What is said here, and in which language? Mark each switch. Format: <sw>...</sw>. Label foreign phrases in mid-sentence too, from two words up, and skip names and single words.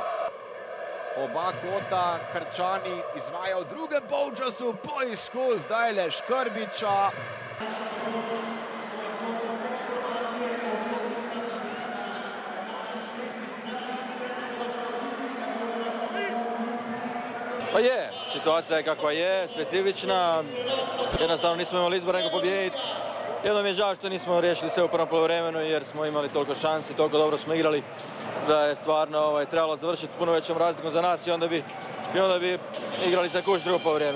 <sl>Oba kota Krčani izvaja v drugem polčasu, poizkus zdaj le Škrbića.</sl> <hr>Pa je, situacija je kakva je, specifična, jednostavno nismo imali izbora nego pobijediti. Jedno mi je žao što nismo riješili sve u prvom poluvremenu jer smo imali toliko šansi, toliko dobro smo igrali da je stvarno trebalo završiti puno većom razlikom za nas i onda bi igrali za kuš drugo poluvrijeme.</hr>